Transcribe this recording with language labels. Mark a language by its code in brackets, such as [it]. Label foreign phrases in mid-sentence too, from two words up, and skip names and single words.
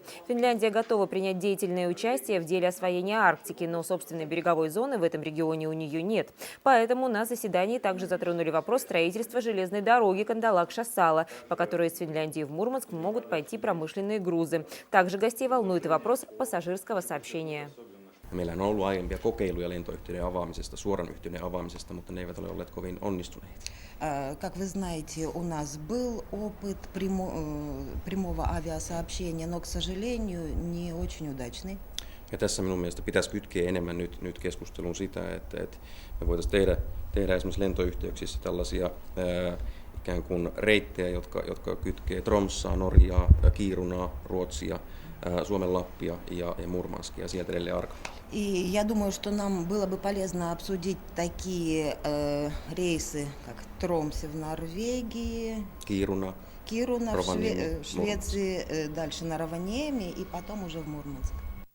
[ru] Финляндия готова принять деятельное участие в деле освоения Арктики, но собственной береговой зоны в этом регионе у нее нет. Поэтому на заседании также затронули вопрос строительства железной дороги Кандалак-Шассала, по которой из Финляндии в Мурманск могут пойти промышленные грузы. Также гостей волнует и вопрос пассажирского сообщения. [fi] Meillä on ollut aiempia kokeiluja lentoyhtiöiden avaamisesta, suoran yhteyden avaamisesta, mutta ne eivät ole olleet kovin onnistuneita. [ru] Как вы знаете, у нас был опыт прямого авиасообщения, но, к сожалению, не очень удачный. [fi] Ja tässä minun mielestä pitäisi kytkeä enemmän nyt keskusteluun sitä, että me voitaisiin tehdä esimerkiksi lentoyhteyksissä tällaisia ikään kuin reittejä, jotka kytkee Tromssaa, Norjaa, Kiirunaa, Ruotsia, Suomen Lappia ja Murmanskia, sieltä edelleen Arkadiaan. [ru] И я думаю, что нам было бы полезно обсудить такие рейсы, как Тромсе в Норвегии, Kiiruna Кируна в Rovaniemi, Швеции, дальше на Раваньеме и потом уже в Мурманск.